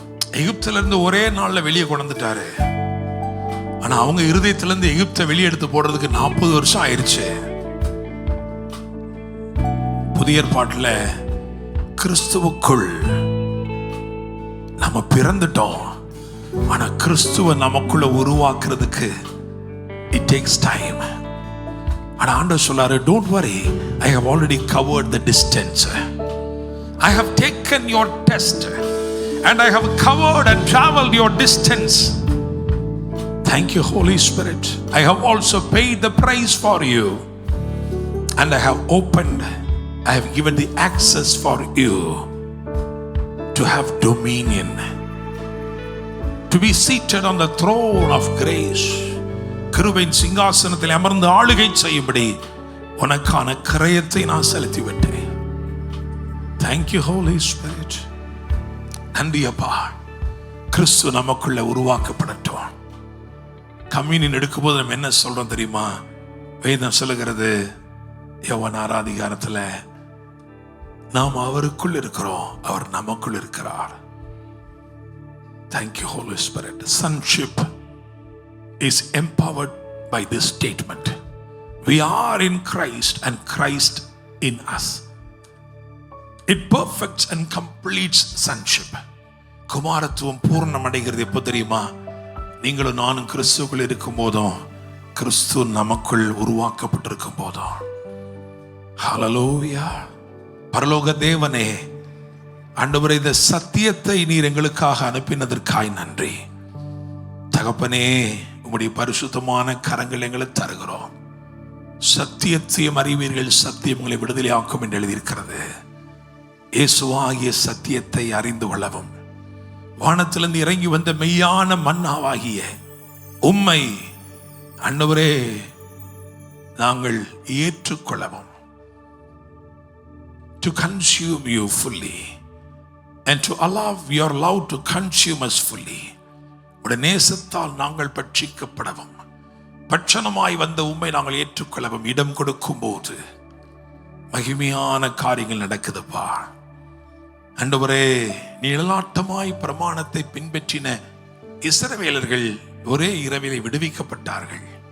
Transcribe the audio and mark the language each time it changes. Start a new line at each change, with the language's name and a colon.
Tamil: எகிப்திலிருந்து ஒரே நாள்ல வெளியே கொண்டுட்டாரு. ஆனா அவங்க இருதயத்திலிருந்து எகிப்தை வெளியே எடுத்து போடுறதுக்கு 40 வருஷம் ஆயிருச்சு. புதிய ஏற்பாட்டுல கிறிஸ்துவுக்குள் நம்ம பிறந்துட்டோம். ஆனா கிறிஸ்துவ நமக்குள்ள உருவாக்குறதுக்கு
English: it takes time.
Tamil: ஆனா ஆண்டவர் சொல்றாரு,
English: don't worry, I have already covered the distance. I have taken your test and I have covered and traveled your distance. Thank you Holy Spirit. I have also paid the price for you and I have opened, I have given the access for you to have dominion, to be seated on the throne of grace.
Tamil: கிருபையின் சிங்காசனத்தில் அமர்ந்து ஆளுகை செய்யும்படி உனக்கான கிரயத்தை நான் செலுத்தி விட்டேன்.
English: Thank you Holy Spirit.
Tamil: நன்றி அப்பா. கிறிஸ்து நமக்குள்ள உருவாக்கப்படட்டும். கம்யூனியன் எடுக்கும்போது நம்ம என்ன சொல்றோம் தெரியுமா? வேதம் சொல்லுகிறது, யோவான் 6 அதிகாரத்துல, நாம் அவருக்குள் இருக்கிறோம், அவர் நமக்குள் இருக்கிறார்.
English: Thank you Holy Spirit. Sonship is empowered by this statement. We are in Christ and Christ in us. It perfects and completes sonship.
Tamil: குமாரத்துவம் பூர்ணம் அடைகிறது எப்போ தெரியுமா? நீங்களும் நானும் கிறிஸ்துவுக்குள் இருக்கும் போதும், கிறிஸ்து நமக்குள் உருவாக்கப்பட்டிருக்கும் போதும். ஹல்லேலூயா. பரலோக தேவனே, ஆண்டவரே, இந்த சத்தியத்தை நீர் எங்களுக்காக அனுப்பினதற்காய் நன்றி. தகப்பனே, உம்முடைய பரிசுத்தமான கரங்கள் எங்களை தருகிறோம். சத்தியத்தையும் அறிவீர்கள், சத்தியம் உங்களை விடுதலையாக்கும் என்று எழுதியிருக்கிறது. இயேசுவாகிய சத்தியத்தை அறிந்து கொள்ளவும், வானத்திலிருந்து இறங்கி வந்த மெய்யான மன்னாவாகிய உம்மை ஆண்டவரே நாங்கள் ஏற்றுக்கொள்ளவும்,
English: to consume you fully, and to allow your love to consume us fully.
Tamil: உடைய நேசத்தால் நாங்கள் பட்சிக்கப்படவும் பட்சணமாய் வந்த உம்மை நாங்கள் ஏற்றுக்கொள்ளவும் இடம் கொடுக்கும் போது மகிமையான காரியங்கள் நடக்குதுப்பா. ஆண்டவரே, நிழலாட்டமாய் பிரமாணத்தை பின்பற்றின இஸ்ரவேலர்கள் ஒரே இரவிலே விடுவிக்கப்பட்டார்கள்.